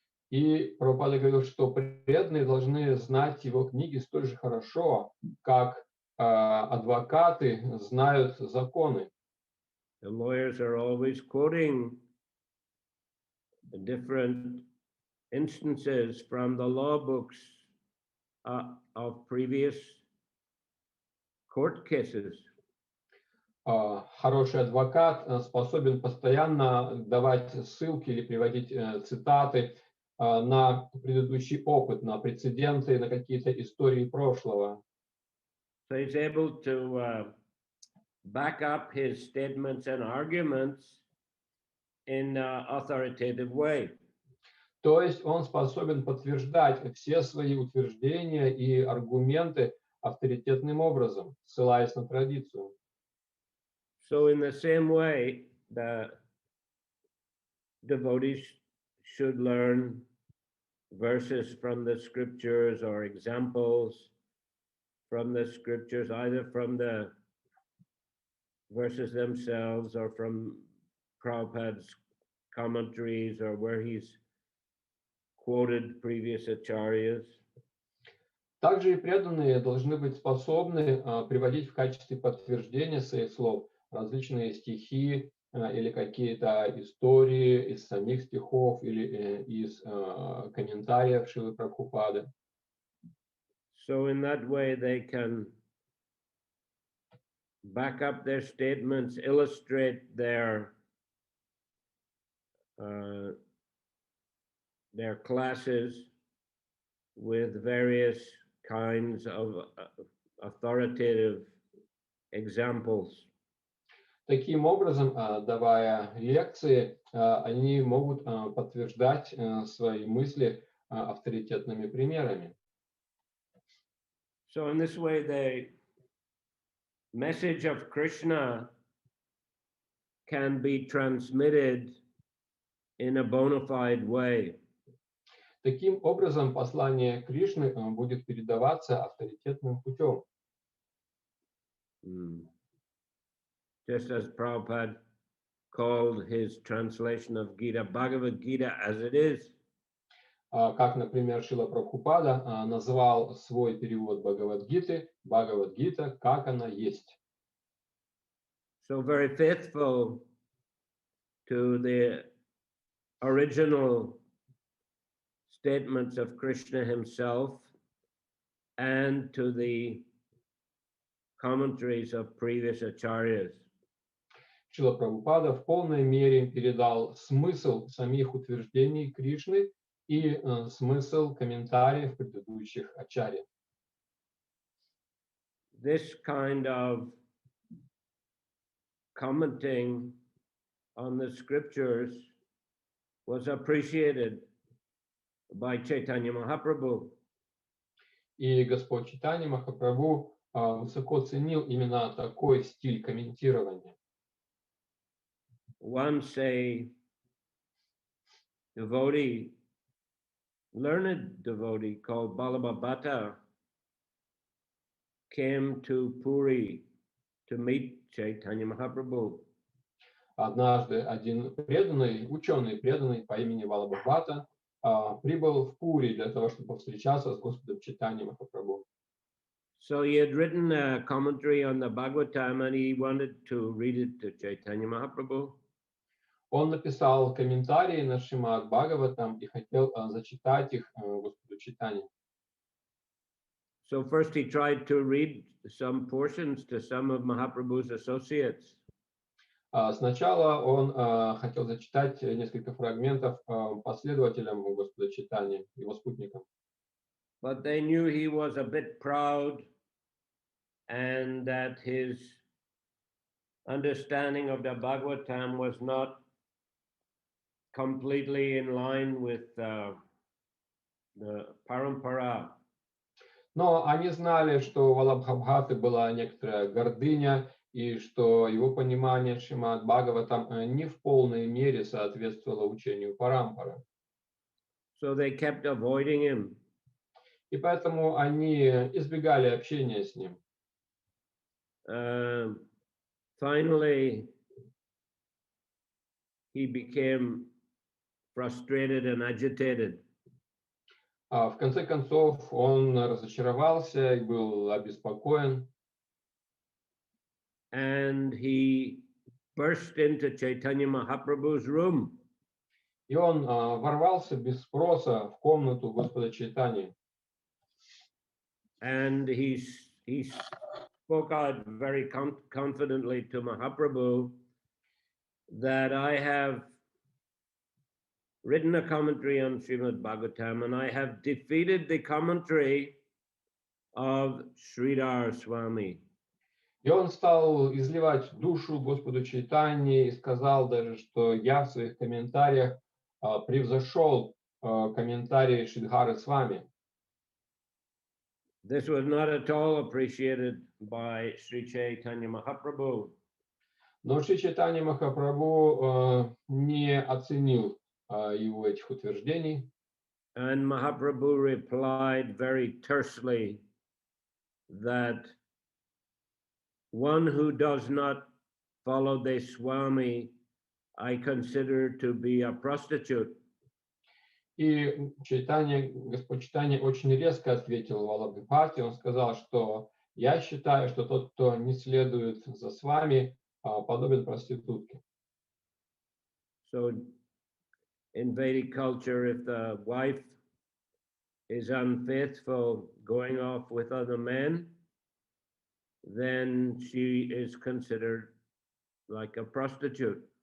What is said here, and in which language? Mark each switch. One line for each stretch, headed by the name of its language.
Russian: И Прабхупада говорил, что преданные должны знать его книги столь же хорошо, как адвокаты знают законы.
English: The lawyers are always quoting the different instances from the law books of previous court cases.
Russian: Хороший адвокат способен постоянно давать ссылки или приводить цитаты на предыдущий опыт, на прецеденты, на какие-то истории прошлого.
English: So he's able to back up his statements and arguments in an authoritative way.
Russian: То есть он способен подтверждать все свои утверждения и аргументы авторитетным образом, ссылаясь на традицию.
English: So in the same way, the devotees should learn verses from the scriptures or examples from the scriptures, either from the verses themselves or from Prabhupada's commentaries or where he's quoted previous acharyas.
Russian: Также и преданные должны быть способны приводить в качестве подтверждения своих слов различные стихи или какие-то истории из самих стихов или из комментариев Шрилы Прабхупады.
English: So in that way they can back up their statements, illustrate their classes with various kinds of authoritative examples.
Russian: Таким образом, давая лекции, они могут подтверждать свои мысли авторитетными примерами.
English: So in this way, the message of Krishna can be transmitted in a bona fide way.
Russian: Таким образом, послание Кришны будет передаваться авторитетным путем.
English: Just as Prabhupada called his translation of Gita, Bhagavad Gita as it is.
Russian: Как, например, Шрила Прабхупада назвал свой перевод Бхагавадгиты «Бхагавадгита, как она есть».
English: So very faithful to the original statements of Krishna himself and to the commentaries of previous acharyas.
Russian: Шрила Прабхупада в полной мере передал смысл самих утверждений Кришны и смысл комментариев предыдущих ачарьев.
English: This kind of commenting on the scriptures was appreciated by Chaitanya Mahaprabhu.
Russian: И Господь Чайтанья Махапрабху высоко ценил именно такой стиль комментирования.
English: Once a devotee, learned devotee called Balabhabhata, came to Puri to meet Chaitanya Mahaprabhu.
Russian: Однажды один преданный, ученый преданный по имени Валабхабхата прибыл в Пури для того, чтобы повстречаться с Господом Чайтаньей Махапрабху.
English: So he had written a commentary on the Bhagavatam and he wanted to read it to Chaitanya Mahaprabhu.
Russian: Он написал комментарии на Шримад Бхагаватам и хотел зачитать их Господу Чайтанье.
English: So first he tried to read some portions to some of Mahaprabhu's associates.
Russian: Сначала он хотел зачитать несколько фрагментов последователям Господа Чайтаньи, его спутникам.
English: But they knew he was a bit proud and that his understanding of the Bhagavatam was not completely in line with the parampara.
Russian: Но они знали, что у Валабхабхаты была некоторая гордыня, и что его понимание Шримад Бхагаватам не в полной мере соответствовало учению Парампара.
English: So they kept avoiding him.
Russian: И поэтому они избегали общения с ним.
English: Finally, he became frustrated and agitated.
Russian: В конце концов, он разочаровался и был обеспокоен.
English: And he burst into Chaitanya Mahaprabhu's room.
Russian: И он ворвался без спроса в комнату Господа Чайтаньи.
English: And he spoke out very confidently to Mahaprabhu that I have written a commentary on Srimad Bhagavatam and I have defeated the commentary of Sridhar Swami.
Russian: И он стал изливать душу Господу Чайтаньи и сказал даже, что я в своих комментариях превзошел комментарии Шридхары Свами.
English: This was not at all appreciated by Sri Chaitanya Mahaprabhu.
Russian: Но Шри Чайтанья Махапрабху не оценил его этих утверждений.
English: And Mahaprabhu replied very tersely that one who does not follow the Swami, I consider to be a prostitute.
Russian: И Господь Чайтанья очень резко ответил Валабхабхате. Он сказал, что я считаю, что тот, кто не следует за Свами, подобен проститутке.
English: So in Vedic culture, if the wife is unfaithful, going off with other men, then she is considered like a prostitute.